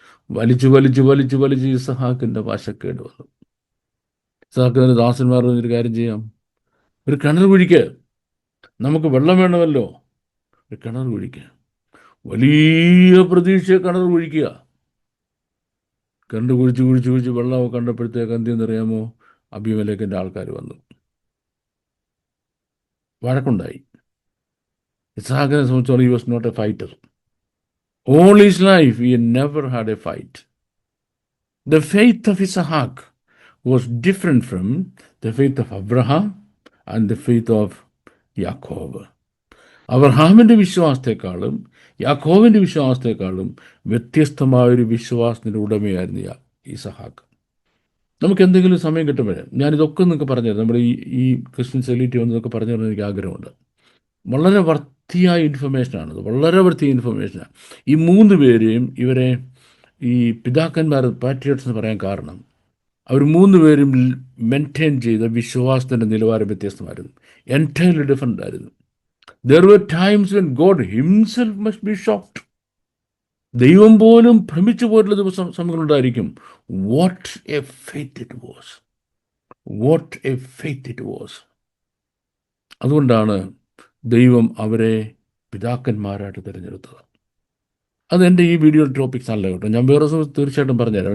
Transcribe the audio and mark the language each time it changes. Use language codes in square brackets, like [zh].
[ml] വലിച്ച് ഇസഹാക്കിൻ്റെ വശക്കേട് വന്നു. ഇസഹാക്കിൻ്റെ ദാസന്മാർ ഒരു കാര്യം ചെയ്യാം, ഒരു കിണർ കുഴിക്ക്, നമുക്ക് വെള്ളം വേണമല്ലോ, ഒരു കിണർ കുഴിക്കുക. വലിയ പ്രതീക്ഷ കിണർ കുഴിക്കുക. കിണർ കുഴിച്ച് വെള്ളം കണ്ടപ്പോഴത്തേക്ക് എന്തെന്നറിയാമോ? അബീമേലെക്കിൻ്റെ ആൾക്കാർ വന്നു, വഴക്കുണ്ടായി. ഇസ്ഹാക്കിനെ സംബന്ധിച്ചോളം [en] he was not a fighter. All his life he never had a fight. The faith of Isaac was different from the faith of Abraham and the faith of Yakob. [ml] അബ്രഹാമിൻ്റെ വിശ്വാസത്തെക്കാളും യാക്കോബിൻ്റെ വിശ്വാസത്തെക്കാളും വ്യത്യസ്തമായൊരു വിശ്വാസത്തിൻ്റെ ഉടമയായിരുന്നു ഇസഹാക്ക്. നമുക്ക് എന്തെങ്കിലും സമയം കിട്ടുമ്പോഴേ ഞാനിതൊക്കെ നിങ്ങൾക്ക് പറഞ്ഞുതരാം. നമ്മുടെ ഈ ക്രിസ്ത്യൻ സെലിറ്റി വന്നതൊക്കെ പറഞ്ഞു തരാൻ എനിക്ക് ആഗ്രഹമുണ്ട്. വളരെ വൃത്തിയായ ഇൻഫർമേഷനാണത്, വളരെ വൃത്തിയായ ഇൻഫർമേഷനാണ്. ഈ മൂന്ന് പേരെയും ഇവരെ ഈ പിതാക്കന്മാർ പാട്രിയോട്സ് എന്ന് പറയാൻ കാരണം അവർ മൂന്ന് പേരും മെയിൻറ്റെയിൻ ചെയ്ത വിശ്വാസത്തിൻ്റെ നിലവാരം വ്യത്യസ്തമായിരുന്നു. എൻറ്റയർലി ഡിഫറൻ്റ് ആയിരുന്നു. [en] There were times when God himself must be shocked. [ml] ദൈവം പോലും ഭ്രമിച്ചു പോയിട്ടുള്ള സമയങ്ങളുണ്ടായിരിക്കും. [en] What a faith it was. What a faith it was. [ml] അതുകൊണ്ടാണ് ദൈവം അവരെ പിതാക്കന്മാരായിട്ട് തിരഞ്ഞെടുത്തത്. അതെൻ്റെ ഈ വീഡിയോ ടോപ്പിക്സ് അല്ല കേട്ടോ. ഞാൻ വേറെ തീർച്ചയായിട്ടും പറഞ്ഞുതരാം.